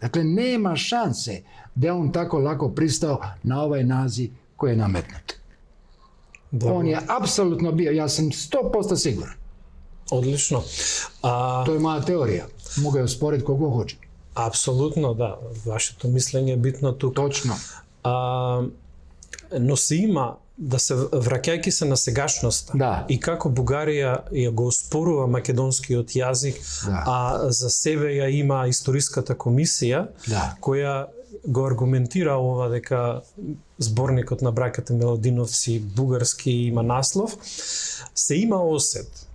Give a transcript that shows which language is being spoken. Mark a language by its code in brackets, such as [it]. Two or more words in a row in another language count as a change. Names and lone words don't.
[hr] Dakle, nema šanse da je on tako lako pristao na ovaj naziv koji je nametnut. On je apsolutno bio, ja sam 100% siguran. Odlično. To je moja teorija. Mogu je osporiti kogo hoće. Apsolutno, da. Vašето mišljenje je bitno tu. [mk] Точно. Но се има, да се враќајќи се на сегашноста, да. И како Бугарија ја го оспорува македонскиот јазик, да. А за себе ја има историската комисија, да. Која го аргументира ова дека зборникот на браќата Миладиновци бугарски има наслов, се има осет